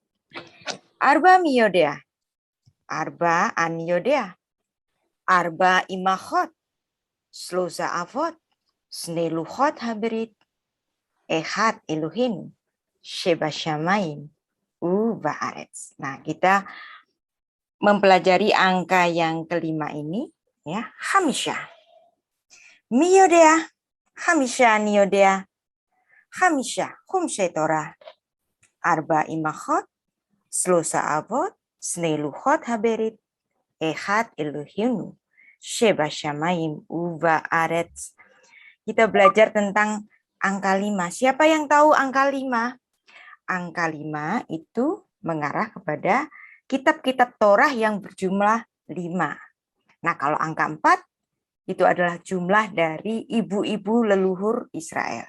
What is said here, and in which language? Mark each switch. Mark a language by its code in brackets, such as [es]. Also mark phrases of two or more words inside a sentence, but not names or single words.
[he] ארבע מי יודע, ארבע אני יודע, ארבע אמהות, שלושה אבות, שני לוחות הברית, אחד אלוהינו, שבשמים ובארץ. [id] Nah, kita mempelajari angka yang kelima ini, ya, [he] Hamisha. מי יודע, חמישה אני יודע, חמישה חומשי תורה, ארבע אמהות, שלושה אבות, שני לוחות הברית, אחד אלוהינו, שבשמים ובארץ. [id] Kita belajar tentang angka 5. Siapa yang tahu angka 5? Angka 5 itu mengarah kepada kitab-kitab Torah yang berjumlah 5. Nah, kalau angka 4 itu adalah jumlah dari ibu-ibu leluhur Israel.